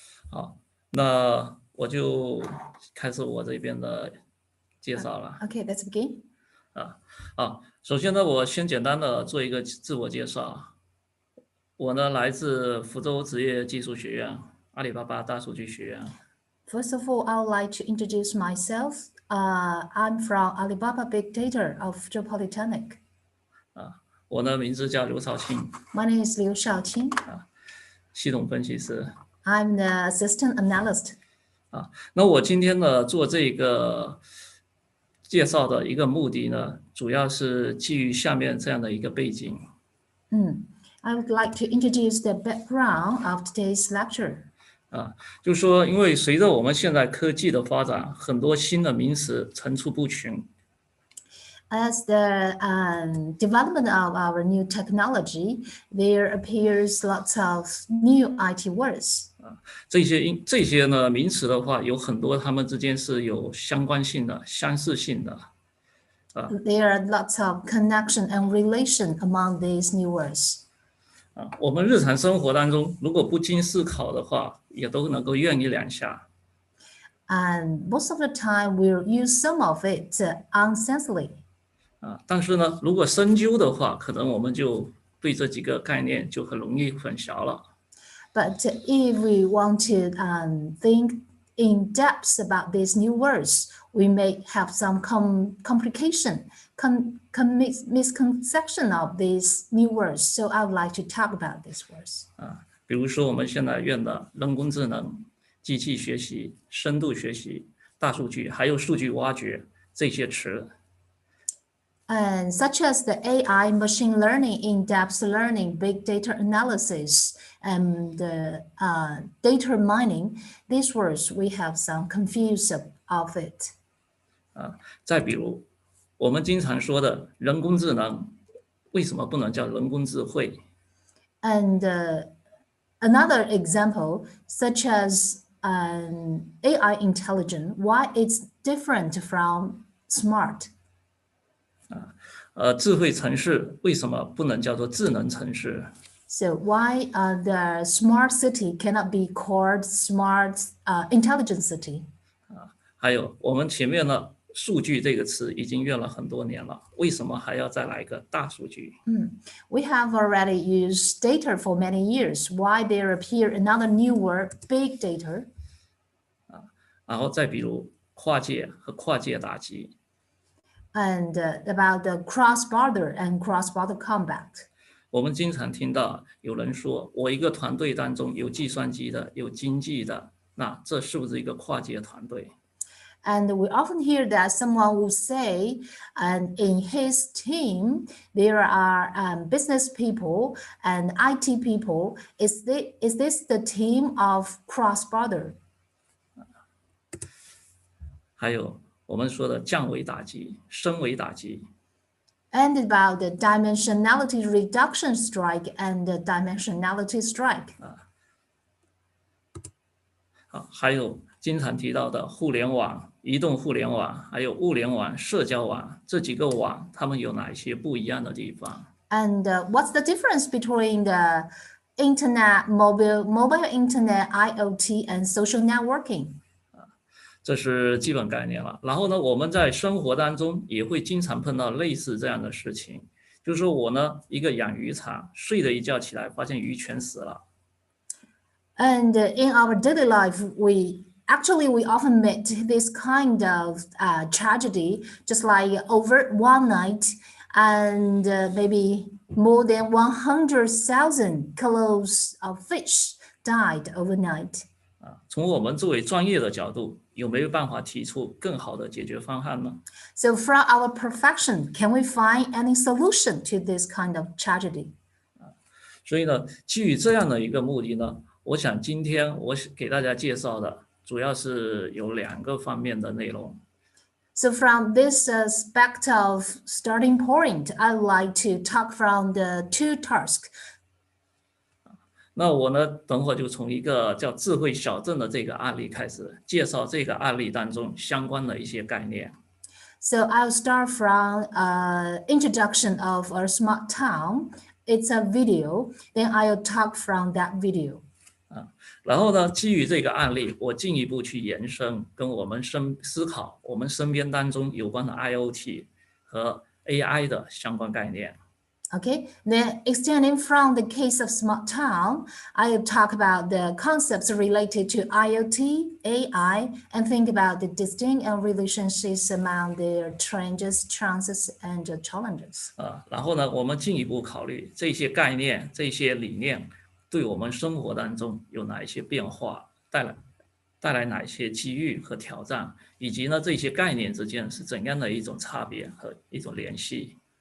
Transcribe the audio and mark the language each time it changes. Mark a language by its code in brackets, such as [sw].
[zh] 好，那我就开始我这边的介绍了。 [en] Okay, let's begin. [zh] 首先呢，我先简单的做一个自我介绍。我呢来自福州职业技术学院。阿里巴巴大数据学院。 [en] First of all, I would like to introduce myself. I'm from Alibaba Big Data of Fuzhou Polytechnic. [zh] 我的名字叫刘少卿。 [en] My name is Liu Xiao Jin. [zh] 系统分析师。 [en] I'm the assistant analyst. [zh] 那我今天呢做这个介绍的一个目的呢，主要是基于下面这样的一个背景。 [en] I would like to introduce the background of today's lecture. [zh] 就是说，因为随着我们现在科技的发展，很多新的名词层出不穷。 [en] As the development of our new technology, there appears lots of new IT words. [zh] 这些呢名词的话，有很多它们之间是有相关性的、相似性的。 [en] There are lots of connection and relation among these new words. [zh] 我们日常生活当中，如果不经思考的话，也都能够用一两下。 [en] And most of the time, we'll use some of it unsensibly. [zh] 但是呢，如果深究的话，可能我们就对这几个概念就很容易混淆了。 [en] But if we want to think in depth about these new words, we may have some complication, misconception of these new words. So I would like to talk about these words. [zh] 比如说我们现在用的人工智能、机器学习、深度学习、大数据，还有数据挖掘这些词。 [en] And such as the AI, machine learning, in-depth learning, big data analysis, and data mining, these words we have some confusion of it. [zh] 再比如，我们经常说的人工智能，为什么不能叫人工智慧？ [en] And another example, such as AI intelligence, why it's different from smart? [zh] 智慧城市为什么不能叫做智能城市？ [en] So why the smart city cannot be called smart intelligent city? [zh] 还有我们前面呢，数据这个词已经用了很多年了，为什么还要再来一个大数据？ [en] We have already used data for many years. Why there appear another new word, big data? [zh] 然后再比如跨界和跨界打击。 [en] And about the cross-border and cross-border combat. [zh] 我们经常听到有人说，我一个团队当中有计算机的，有经济的，那这是不是一个跨界团队？ [en] And we often hear that someone will say, and in his team, there are business people and IT people. Is this the team of cross-border? [zh] 还有我们说的降维打击、升维打击。 [en] And about the dimensionality reduction strike and the dimensionality strike. [zh] 还有经常提到的互联网、移动互联网，还有物联网、社交网这几个网，它们有哪一些不一样的地方？ [en] And what's the difference between the internet, mobile internet, IoT, and social networking? [zh] 这是基本概念了。然后呢，我们在生活当中也会经常碰到类似这样的事情，就是说我呢，一个养鱼场，睡了一觉起来，发现鱼全死了。 [en] And in our daily life, we often meet this kind of tragedy, just like over one night, and maybe more than 100,000 kilos of fish died overnight. [zh] 从我们作为专业的角度，有没有办法提出更好的解决方案呢？ [en] So from our profession, can we find any solution to this kind of tragedy? [zh] 所以呢，基于这样的一个目的呢，我想今天我给大家介绍的主要是有2个方面的内容。 [en] So from this aspect of starting point, I'd like to talk from the 2 tasks. [zh] 那我呢，等会儿就从一个叫智慧小镇的这个案例开始介绍这个案例当中相关的一些概念。 [en] So I'll start from introduction of a smart town. It's a video. Then I'll talk from that video. [zh] 然后呢，基于这个案例，我进一步去延伸，跟我们思考我们身边当中有关的 IoT 和 AI 的相关概念。 [en] Okay, then extending from the case of smart town, I'll talk about the concepts related to IoT, AI, and think about the distinct relationships among their trends, chances, and challenges. [zh] 然后呢，我们进一步考虑这些概念、这些理念对我们生活当中有哪一些变化，带来哪些机遇和挑战，以及呢这些概念之间是怎样的一种差别和一种联系。